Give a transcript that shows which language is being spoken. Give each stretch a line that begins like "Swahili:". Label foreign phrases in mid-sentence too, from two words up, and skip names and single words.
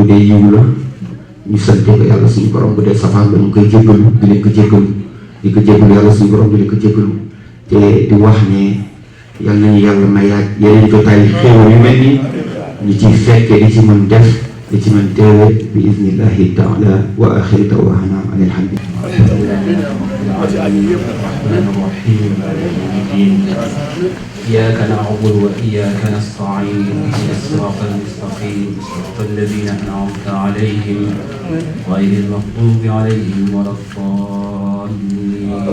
Wolof: dee yiw la ñu sante ko yàlla suñu borom, bu dee safaan la ñu koy jéggalu di leen ko jéggalu di ko jéggalu yàlla suñu borom di leen ko jéggalu te di wax ne yàlla nañu yàlla mayaat yeneen jotaay xéewal yu mel ni ñu ci fekkee di ci mën def di ci mën teewe bi
Arabic: إذن الله تعالى وآخر دعوانا أن الحمد لله. إياك نعبد وإياك نستعين اهدنا الصراط المستقيم صراط الذين أنعمت عليهم غير المغضوب عليهم ولا الضالين.